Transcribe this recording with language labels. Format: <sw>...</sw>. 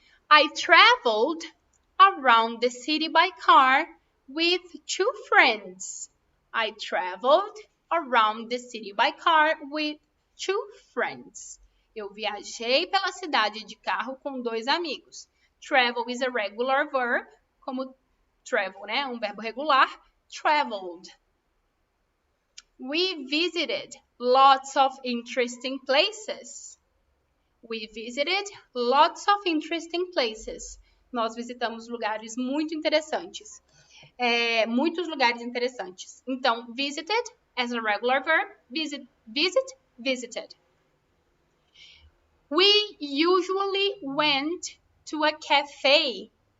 <en>I traveled around the city by car with 2 friends. I traveled around the city by car with 2 friends.</en> <pt>Eu viajei pela cidade de carro com 2 amigos.</pt> <en>Travel is a regular verb,</en> <pt>como</pt> <en>travel,</en> <pt>né? Um verbo regular.</pt> <en>Traveled. We visited lots of interesting places. We visited lots of interesting places.</en> <pt>Nós visitamos lugares muito interessantes. Muitos lugares interessantes. Então,</pt> <en>visited as a regular verb. Visit, visited. We usually went to a cafe.</en>